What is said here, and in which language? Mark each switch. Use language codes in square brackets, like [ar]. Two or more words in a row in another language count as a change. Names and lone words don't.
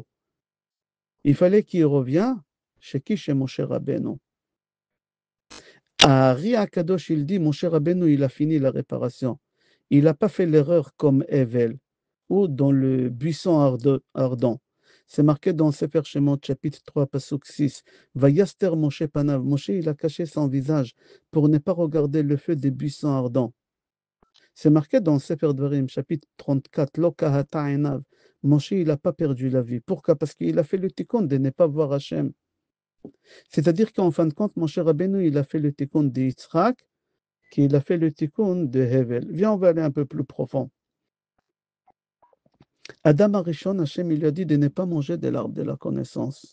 [fr] Il fallait qu'il revienne chez qui? Chez Moshe Rabbeinu. À Ari Akadosh, il dit, Moshe Rabbeinu, il a fini la réparation. Il n'a pas fait l'erreur comme Hevel ou dans le buisson ardent. C'est marqué dans Sefer Shemot, chapitre 3, pasuk 6. [he] ויסתר משה פניו. [fr] Moshe, il a caché son visage pour ne pas regarder le feu des buissons ardents. C'est marqué dans Sefer Dvarim, chapitre 34, [he] לא כהתה עינו. [fr] Moshe, il n'a pas perdu la vie. Pourquoi? Parce qu'il a fait le tikkun de ne pas voir Hachem. C'est-à-dire qu'en fin de compte, Moshe Rabbeinu, il a fait le tikkun de Yitzhak, qu'il a fait le tikkun de Hevel. Viens, on va aller un peu plus profond. Adam Arishon, Hachem, il lui a dit de ne pas manger de l'arbre de la connaissance.